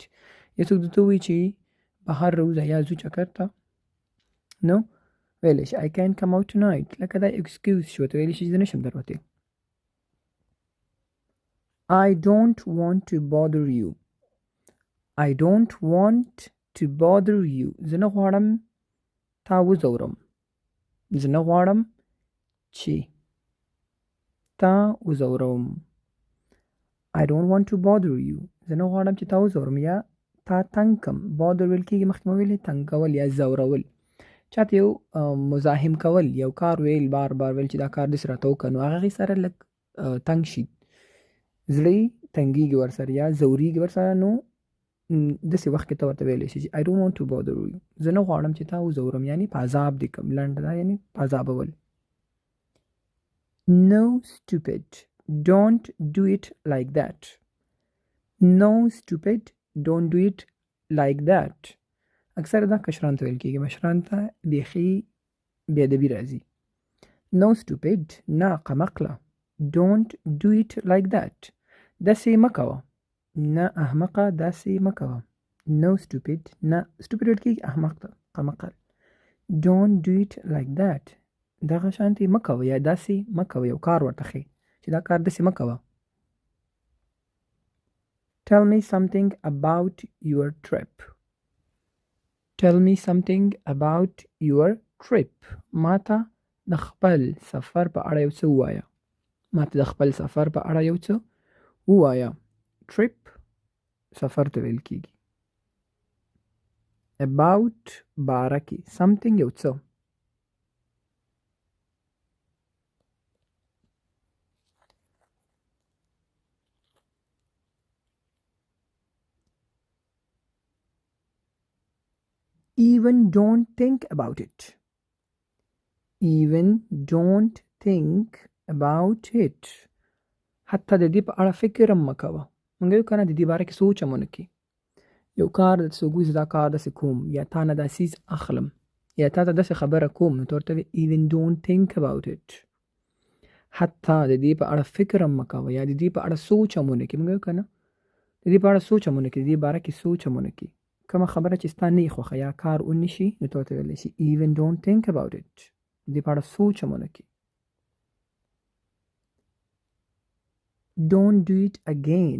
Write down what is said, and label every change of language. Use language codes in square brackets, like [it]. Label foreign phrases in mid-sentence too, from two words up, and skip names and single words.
[ps] یو څوک درته ووایي چې بهر راوځه یا ځو چکر ته، نو ویلی شي [en] I can't come out tonight. [ps] لکه دا excuse شو، ته ویلی شي زه نشم دروتی. [en] I don't want to bother you. I don't want to bother you. [ps] زه نه غواړم تا وځورم. زه نه غواړم چې تا وځورم. I don't want to bother you. زه نه غواړم چې تا وځورم یا تا تنګ کم. bother ویل کېږي مخکې مو ویلې تنګ کول یا ځورول. چاته یو مزاحم کول، یو کار ویل بار بار ویل چې دا کار داسې راته وکړه نو هغې سره لږ تنګ شي، زړه یې تنګېږي ورسره یا ځورېږي ورسره، نو داسې وخت کې ته ورته ویلی شي چې [en] I don't want to bother you. [ps] زه نه غواړم چې تا وځورم، یعنې په عذاب دې کړم. لنډ ده یعنې په عذابول. [en] No stupid, don't do it like that. No stupid, don't do it like that. [ps] اکثر دا کشران ته ویل کېږي، مشران ته بیخي بې ادبي راځي. [en] No stupid، [ps] نه قمقله. [en] Don't do it like that. [ps] داسې مه کوه. نه احمقه، داسې مه کوه. [en] No stupid، [ps] نه stupid ویل کېږي احمق ته، قمقل. [en] Don't do it like that. [ps] دغه شانتې مه کوه یا داسې مه کوه. یو کار ورته ښیي چې دا کار داسې مه کوه. [en] Tell me something about your trip. Tell me something about your trip. [ps] ماته د خپل سفر په اړه یو څه ووایه. ماته د خپل سفر په اړه یو څه ووایه. trip سفر ته ویل کېږي. about باره کې something یو څه. [en] Even don't think about it. Even don't think about it. [ps] حتی د دې په اړه فکر هم مه کوه. موږ یو که نه د دې باره کې سوچ هم ونه کړي. یو کار درته څوک وایي زه دا کار داسې کوم یا تا نه دا څیز اخلم یا تا ته داسې خبره کوم نو ته ورته وایې [en] even don't think about it. [ps] حتی د دې په اړه فکر هم مه کوه یا د دې په اړه سوچ هم ونه کړي. موږ یو که نه د دې په اړه سوچ هم ونه کړي، د دې باره کې سوچ هم ونه کړي. کومه خبره چې ستا نه یې خوښه یا کار ونه شي نو ته ورته ویلی شي [en] even don't think about it. [ps] د دې په اړه سوچ هم ونه کړي. [en] Don't do it again.